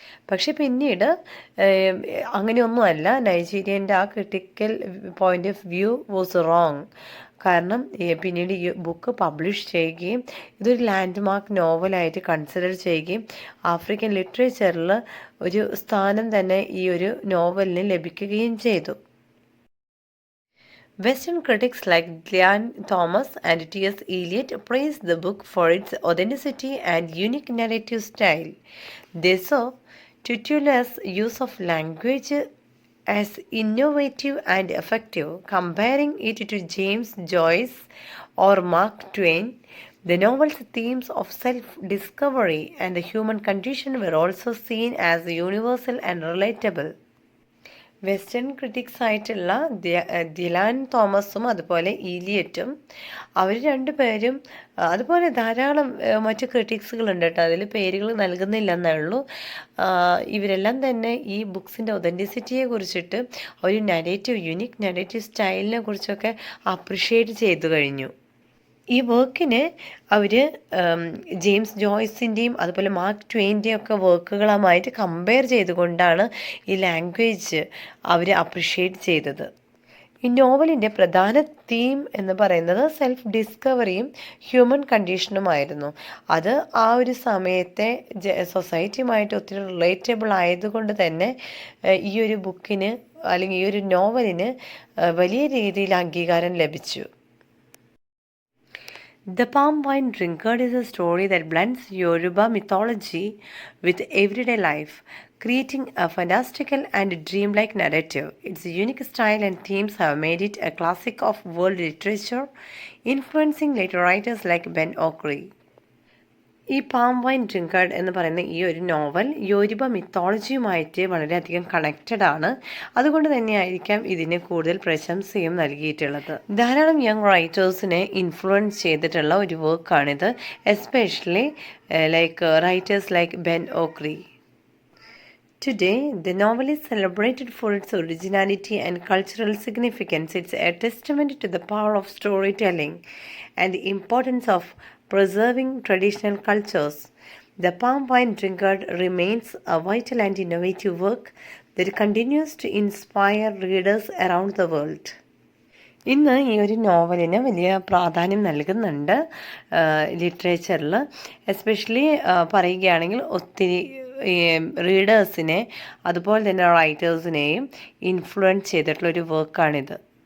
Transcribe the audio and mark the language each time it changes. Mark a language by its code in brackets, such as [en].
[ml] പക്ഷെ പിന്നീട് അങ്ങനെയൊന്നുമല്ല. നൈജീരിയൻ്റെ ആ [en] Critical point of view was wrong. [ml] കാരണം പിന്നീട് ഈ ബുക്ക് പബ്ലിഷ് ചെയ്യുകയും ഇതൊരു ലാൻഡ് മാർക്ക് നോവലായിട്ട് കൺസിഡർ ചെയ്യുകയും ആഫ്രിക്കൻ ലിറ്ററേച്ചറിൽ ഒരു സ്ഥാനം തന്നെ ഈ ഒരു നോവലിന് ലഭിക്കുകയും ചെയ്തു. [en] Western critics like Dylan Thomas and T.S. Eliot praised the book for its authenticity and unique narrative style. They saw Tutuola's use of language as innovative and effective, comparing it to James Joyce or Mark Twain. The novel's themes of self-discovery and the human condition were also seen as universal and relatable. [ml] Western critics ആയിട്ടുള്ള ദിലാൻ തോമസും അതുപോലെ ഈലിയറ്റും അവർ രണ്ടുപേരും അതുപോലെ ധാരാളം മറ്റ് ക്രിറ്റിക്സുകളുണ്ട് കേട്ടോ. അതിൽ പേരുകൾ നൽകുന്നില്ല എന്നേ ഉള്ളൂ. ഇവരെല്ലാം തന്നെ ഈ ബുക്സിൻ്റെ ഒതൻറ്റിസിറ്റിയെ കുറിച്ചിട്ട് ഒരു യുണീക്ക് നരേറ്റീവ് സ്റ്റൈലിനെ കുറിച്ചൊക്കെ അപ്രിഷ്യേറ്റ് ചെയ്തു കഴിഞ്ഞു. ഈ വർക്കിനെ അവർ ജെയിംസ് ജോയ്സിൻ്റെയും അതുപോലെ മാർക്ക് ട്വെയിൻ്റെയും ഒക്കെ വർക്കുകളുമായിട്ട് കമ്പയർ ചെയ്തുകൊണ്ടാണ് ഈ ലാംഗ്വേജ് അവർ അപ്രിഷ്യേറ്റ് ചെയ്തത്. ഈ നോവലിൻ്റെ പ്രധാന തീം എന്ന് പറയുന്നത് സെൽഫ് ഡിസ്കവറിയും ഹ്യൂമൻ കണ്ടീഷനുമായിരുന്നു. അത് ആ ഒരു സമയത്തെ സൊസൈറ്റിയുമായിട്ട് ഒത്തിരി റിലേറ്റബിൾ ആയതുകൊണ്ട് തന്നെ ഈ ഒരു ബുക്കിന് അല്ലെങ്കിൽ ഈ ഒരു നോവലിന് വലിയ രീതിയിൽ അംഗീകാരം ലഭിച്ചു. [en] The Palm Wine Drunkard is a story that blends Yoruba mythology with everyday life, creating a fantastical and dreamlike narrative. Its unique style and themes have made it a classic of world literature, influencing later writers like Ben Okri. [ml] ഈ palm wine ഡ്രിങ്കർഡ് എന്ന് പറയുന്ന ഈ ഒരു novel യോരുബ മിത്തോളജിയുമായിട്ട് വളരെയധികം connected ആണ്. അതുകൊണ്ട് തന്നെയായിരിക്കാം ഇതിന് കൂടുതൽ പ്രശംസയും നൽകിയിട്ടുള്ളത്. ധാരാളം യങ് റൈറ്റേഴ്സിനെ ഇൻഫ്ലുവൻസ് ചെയ്തിട്ടുള്ള ഒരു വർക്കാണിത്. [en] Especially writers like Ben Okri. Today, the novel is celebrated for its originality and cultural significance. It's a testament to the power of storytelling and the importance of preserving traditional cultures. The Palm Wine Drunkard remains a vital and innovative work that continues to inspire readers around the world. [ml] ഇന്ന് ഈ ഒരു നോവലിന് വലിയ പ്രാധാന്യം നൽകുന്നുണ്ട് ലിറ്ററേച്ചറിൽ. Especially പറയുകയാണെങ്കിൽ ഒത്തിരി റീഡേഴ്സിനെ അതുപോലെ തന്നെ റൈറ്റേഴ്സിനെയും ഇൻഫ്ലുവൻസ് ചെയ്തിട്ടുള്ളൊരു വർക്കാണിത്.